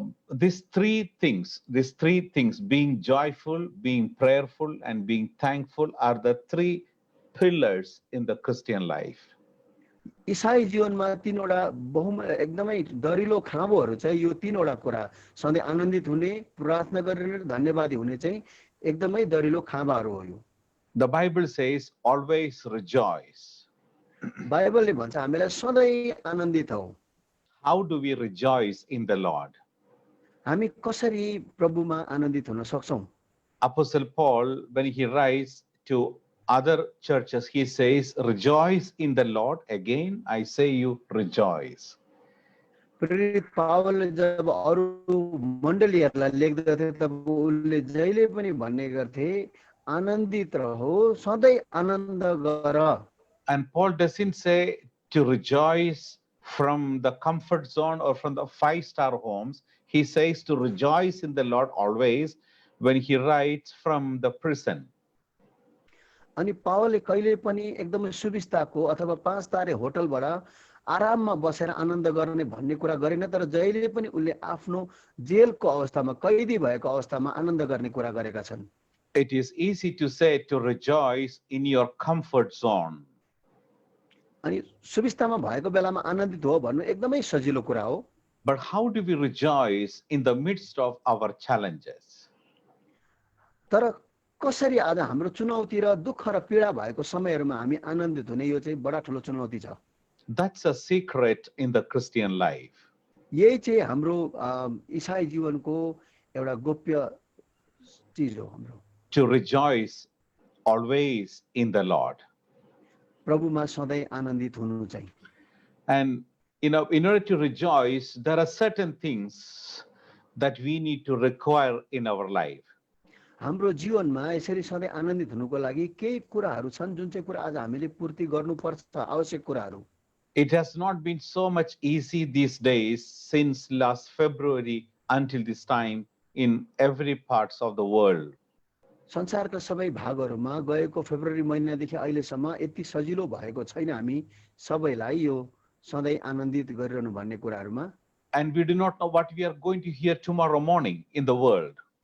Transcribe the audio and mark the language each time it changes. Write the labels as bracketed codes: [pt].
[en] These three things, being joyful, being prayerful, and being thankful are the three pillars in the Christian life. [ne] ईसाई जीवनमा तीनवटा एकदमै दरिलो खाँबोहरू चाहिँ यो तीनवटा कुरा सधैँ आनन्दित हुने, प्रार्थना गरेर धन्यवादी हुने चाहिँ एकदमै दरिलो खाँबाहरू हो यो। [en] The Bible says always rejoice. [ne] बाइबलले भन्छ हामीलाई सधैँ आनन्दित हौ। [en] How do we rejoice in the Lord? [ne] हामी कसरी प्रभुमा आनन्दित हुन सक्छौं? [en] Apostle Paul, when he writes to other churches, he says, rejoice in the Lord. Again, I say you rejoice. [ne] प्रेरित पावलले जब अरू मण्डलीहरूलाई लेख्दथे तब उनले जहिले पनि भन्ने गर्थे आनन्दित रहो, सधैँ आनन्द गर। [en] And Paul doesn't say to rejoice from the comfort zone or from the 5-star homes. He says to rejoice in the Lord always when he writes from the prison. [ne] अनि पावलले कहिले पनि एकदमै सुविस्ताको अथवा 5 तारे होटलबाट आराममा बसेर आनन्द गर्ने भन्ने कुरा गरेन, तर जहिले पनि उनले आफ्नो जेलको अवस्थामा, कैदी भएको अवस्थामा आनन्द गर्ने कुरा गरेका छन्। [en] It is easy to say to rejoice in your comfort zone. [ne] अनि सुविस्तामा भएको बेलामा आनन्दित हो भन्नु एकदमै सजिलो कुरा हो। [en] But how do we rejoice in the midst of our challenges? [ne] तर कसरी आज हाम्रो चुनौती र दुःख र पीडा भएको समयहरूमा हामी आनन्दित हुने यो चाहिँ बडा ठुलो चुनौती छ। [en] That's a secret in the Christian life. [ne] यही चाहिँ हाम्रो ईसाई जीवनको एउटा गोप्य चीज हो हाम्रो। [en] To rejoice always in the Lord. [ne] प्रभुमा सधैँ आनन्दित हुनु चाहिँ। [en] And in order to rejoice, there are certain things that we need to require in our life. [ne] हाम्रो जीवनमा यसरी सधैँ आनन्दित हुनुको लागि केही कुराहरू छन् जुन चाहिँ कुरा आज हामीले पूर्ति गर्नुपर्छ, आवश्यक कुराहरू। [en] It has not been so much easy these days since last February until this time. in every parts of the world. [ne] संसारका सबै भागहरूमा गएको फेब्रुअरी महिनादेखि अहिलेसम्म यति सजिलो भएको छैन हामी सबैलाई यो सधैँ आनन्दित गरिरहनु भन्ने कुराहरूमा। [en] And we do not know what we are going to hear tomorrow morning in the world.